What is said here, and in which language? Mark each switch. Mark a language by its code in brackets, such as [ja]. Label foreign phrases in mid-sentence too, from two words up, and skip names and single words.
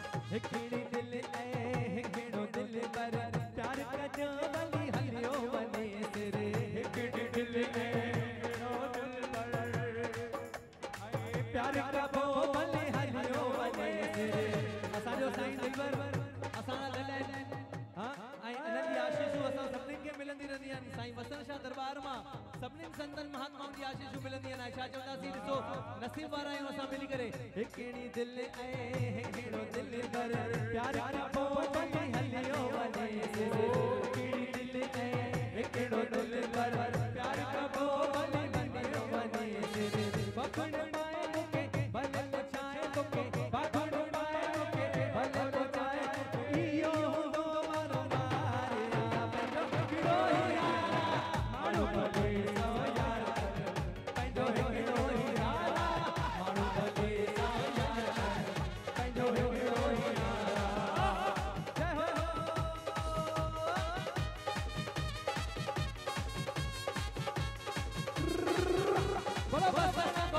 [sd] हिकड़ी दिल हिकड़ो दिल पर प्यार कजो बली हलियो बने सिरे हिकड़ी दिल हिकड़ो दिल पर प्यार कबो बली हलियो बने सिरे असांजो साईं दिलवर असां लले हां ऐं इन्हनि जी आशीषूं असां सभिनीनि खे मिलंदी रहंदी आहिनि साईं वसण शाह दरबार मां सभिनीनि संतनि महात्माउनि जी आशीषूं मिलंदी आहिनि छा चवंदासीं ॾिसो नसीब वारा आहियूं असां मिली करे हिकड़ी दिल हिकड़ो दिल पर प्यार कबो बली हलियो वने सिरे हिकड़ी दिल हिकड़ो दिल पर प्यार कबो बली हलियो वने सिरे पकड़ पाए मुके भले पछाए तोके पकड़ पाए मुके भले पछाए इयो हूंदो मारो नारिया पंहिंजो हिकिड़ो ई यारा माण्हू भले सौ यार पंहिंजो हिकिड़ो ई यारा माण्हू भले सौ यार पंहिंजो हिकिड़ो ई यारा जय हो बोलो बसना